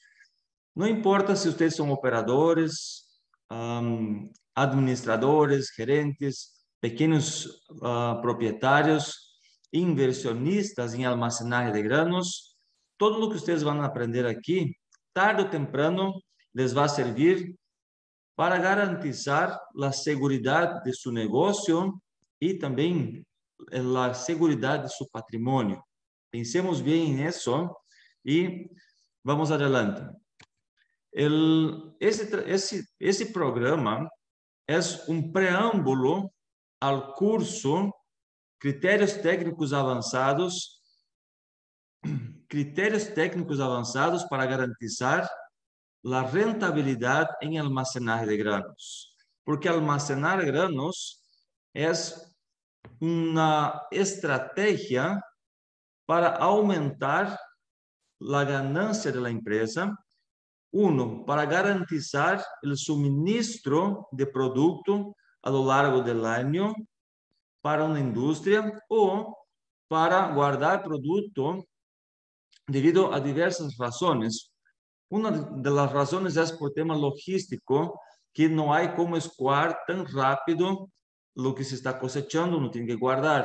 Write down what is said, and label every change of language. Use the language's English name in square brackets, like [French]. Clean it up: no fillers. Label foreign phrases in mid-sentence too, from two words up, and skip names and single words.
[Spanish] No importa si ustedes son operadores, administradores, gerentes, pequeños propietarios, inversionistas en almacenaje de granos, todo lo que ustedes van a aprender aquí, tarde o temprano, les va a servir para garantizar la seguridad de su negocio y también la seguridad de su patrimonio. Pensemos bien en eso y vamos adelante. [Portuguese] Esse programa é um preâmbulo ao curso Critérios Técnicos Avançados para garantizar a rentabilidade em [Spanish] almacenar de granos. [Portuguese] Porque [Spanish] almacenar granos [Portuguese] é uma estratégia para aumentar a ganância da empresa. [Spanish] Uno, para garantizar el suministro de producto a lo largo del año para una industria o para guardar producto debido a diversas razones. Una de las razones es por tema logístico, que no hay como escoar tan rápido lo que se está cosechando, no tiene que guardar.